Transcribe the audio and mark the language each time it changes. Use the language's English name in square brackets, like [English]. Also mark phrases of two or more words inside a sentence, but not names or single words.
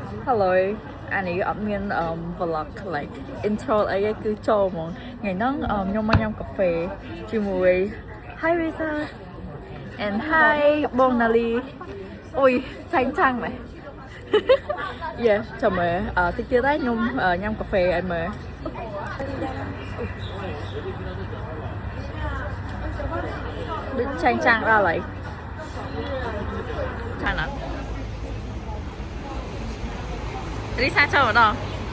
[Khmer] Hello អានេះអត់មាន [English] vlog like intro [Khmer] អីទេគឺចូលហ្មង ថ្ងៃហ្នឹងខ្ញុំមកញ៉ាំកាហ្វេជាមួយ [English] Hi Risa and Hi [Khmer] បង Nali អូយចាញ់ចាំងមែន Yeah ចាំមើលតិចទៀតហើយខ្ញុំញ៉ាំកាហ្វេឲ្យមើលដូចចាញ់ចាំងដល់ហើយចាណារីសាចូលម្ដង